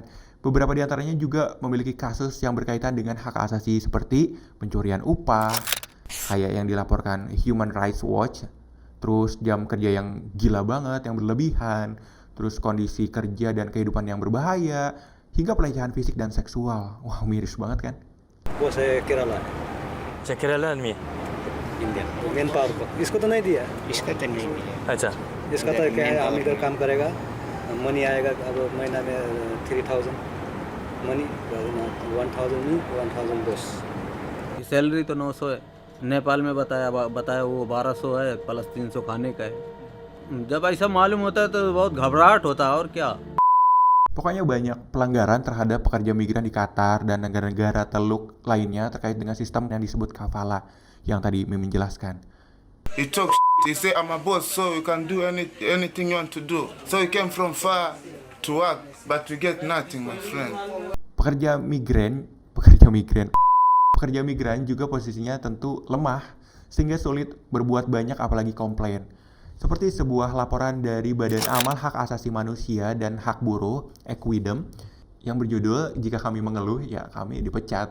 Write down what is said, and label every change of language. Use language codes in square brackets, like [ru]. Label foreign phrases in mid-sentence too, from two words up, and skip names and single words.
[id] Beberapa di antaranya juga memiliki kasus yang berkaitan dengan hak asasi seperti pencurian upah, kayak yang dilaporkan Human Rights Watch. Terus jam kerja yang gila banget, yang berlebihan, terus kondisi kerja dan kehidupan yang berbahaya, hingga pelecehan fisik dan seksual. Wah, miris banget kan? saya Kerala. Saya Kerala में India. [en] man power [hi] को इसको तो नहीं दिया. इसका तो नहीं दिया। अच्छा इसका तो क्या है, हम इधर काम करेगा, मनी आएगा अब महीना में 3,000 मनी, 1,000 नहीं 1,000 बस. सैलरी तो 900 है, नेपाल में बताया वो 1200 है प्लस 300 खाने का है. जब ऐसा मालूम होता है तो बहुत घबराहट होता है और क्या. [id] Pokoknya banyak pelanggaran terhadap pekerja migran di Qatar dan negara-negara Teluk lainnya terkait dengan sistem yang disebut kafala yang tadi Mimin jelaskan. [en] He talks he say I'm a boss so you can do anything you want to do. So you came from far to work but you get nothing, my friend. [id] Pekerja migran juga posisinya tentu lemah sehingga sulit berbuat banyak apalagi komplain. Seperti sebuah laporan dari Badan Amal Hak Asasi Manusia dan Hak Buruh, Equidem, yang berjudul "Jika Kami Mengeluh, Ya Kami Dipecat".